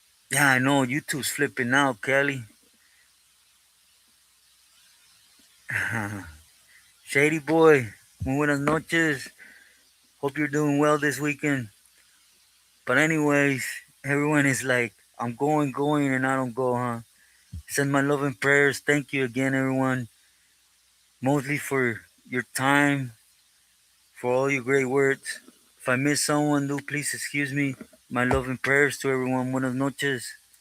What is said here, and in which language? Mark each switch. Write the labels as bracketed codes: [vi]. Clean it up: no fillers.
[en] Yeah, I know YouTube's flipping out, Kelly. [es] Shady boy, muy buenas noches. [en] Hope you're doing well this weekend. But anyways, everyone is like, I'm going, and I don't go, huh? Send my love and prayers. Thank you again, everyone. Mostly for your time, for all your great words. If I miss someone, do please excuse me. My love and prayers to everyone. [es] Buenas noches.